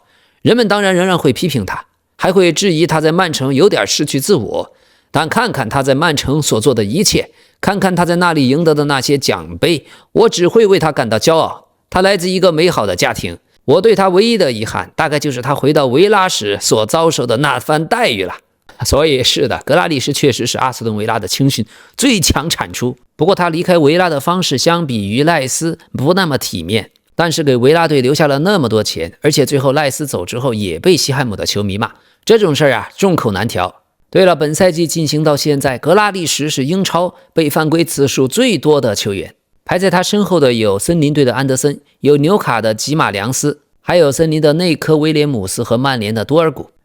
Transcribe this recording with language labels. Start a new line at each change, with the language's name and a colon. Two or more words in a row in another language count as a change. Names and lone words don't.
Chinese: 人們當然仍然會批評他，還會質疑他在曼城有點失去自我，但看看他在曼城所做的一切，看看他在那裡贏得的那些獎杯，我只會為他感到驕傲。他來自一個美好的家庭，我對他唯一的遺憾大概就是他回到維拉時所遭受的那番待遇了。所以是的，格拉利什確實是阿斯頓維拉的青訓最強產出。不過他離開維拉的方式相比於賴斯不那麼體面，但是給維拉隊留下了那麼多錢，而且最後賴斯走之後也被西漢姆的球迷罵，這種事兒啊，众口難調。對了，本賽季進行到現在，格拉利什是英超被犯規次數最多的球員，排在他身後的有森林隊的安德森，有紐卡的吉馬良斯，還有森林的內科威廉姆斯和曼聯的多爾古。